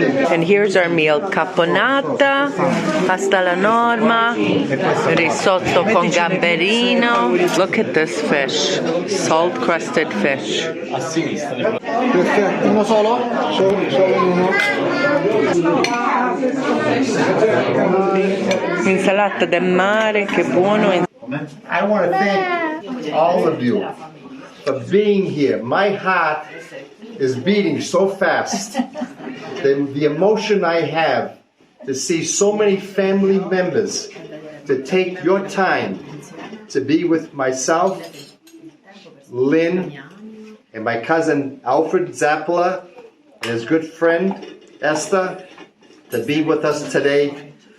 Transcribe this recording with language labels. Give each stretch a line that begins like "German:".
English: And here's our meal: caponata, pasta alla norma, risotto con gamberino. Look at this fish, salt-crusted fish.
Italian: Perfetto, uno solo? Solo uno. Insalata del mare, che buono.
English: I want to thank all of you for being here. My heart is beating so fast. The emotion I have to see so many family members to take your time to be with myself, Lynn, and my cousin Alfred Zappala and his good friend Esther to be with us today.